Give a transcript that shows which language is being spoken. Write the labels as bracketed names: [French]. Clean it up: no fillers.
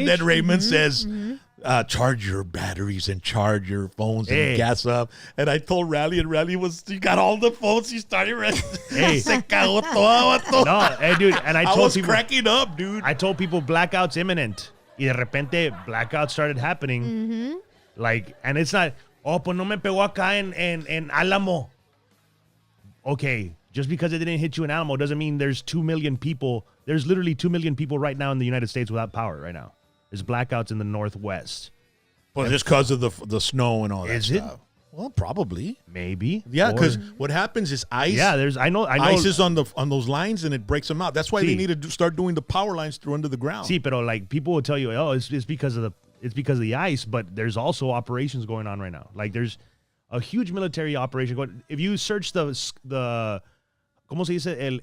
[English] And then Raymond says, charge your batteries and charge your phones and gas up. And I told Rally, and Rally he got all the phones. He started [Spanish] Se cagó todo. [English] No, dude. And I told people, cracking up, dude. I told people blackout's imminent. [Spanish] Y de repente, [English] blackout started happening. And it's not... [Spanish] Oh, pues no me pegó acá en Álamo. [English] Okay, just because it didn't hit you in Álamo doesn't mean there's 2 million people. There's literally 2 million people right now in the United States without power right now. There's blackouts in the Northwest. Well, just because of the snow and all that stuff. Is it? Well, probably. Maybe. Yeah, because what happens is ice. Yeah, I know. Ice is on those lines and it breaks them out. That's why they need to start doing the power lines through under the ground. Sí, pero like people will tell you, oh, it's because of the ice, but there's also operations going on right now. Like there's a huge military operation going. If you search the [Spanish] ¿cómo se dice?